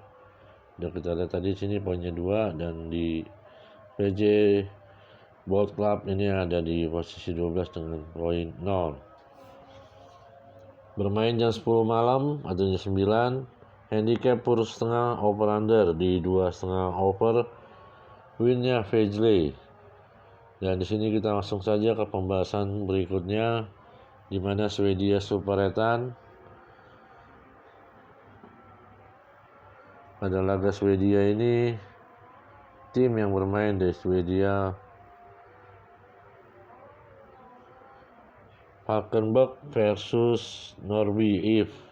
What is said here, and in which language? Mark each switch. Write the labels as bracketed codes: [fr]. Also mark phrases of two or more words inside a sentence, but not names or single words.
[id] Dan kita lihat tadi sini poinnya 2 dan di PJ Bold Club ini ada di posisi 12 dengan poin 0. Bermain jam 10 malam atau jam 9. Handicap per setengah [en] over under [id] di 2,5 over. Winnya Vejle. Dan di sini kita langsung saja ke pembahasan berikutnya, di mana Swedia Superettan. Pada laga Swedia ini, tim yang bermain dari Swedia Falkenberg versus Norrby IF.